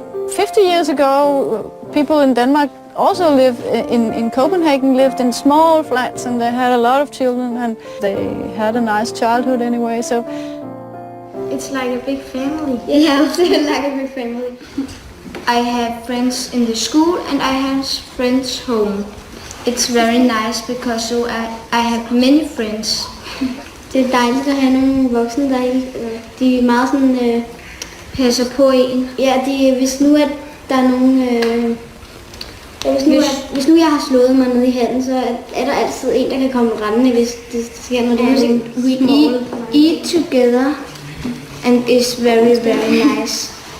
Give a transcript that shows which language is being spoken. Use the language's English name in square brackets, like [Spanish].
[English] 50 years ago, people in Denmark also lived in Copenhagen, lived in small flats, and they had a lot of children, and they had a nice childhood anyway. So it's like a big family. Yeah, it's like a big family. I have friends in the school, and I have friends home. It's very nice because so I have many friends. [Danish] Det er dejligt at have nogle voksne, de er meget sådan, passer på en. Ja, hvis nu at der er nogen, hvis nu jeg har slået mig ned i handen, så er der altid en, der kan komme rendende, hvis det sker noget. [English] We eat together, and it's very, very nice.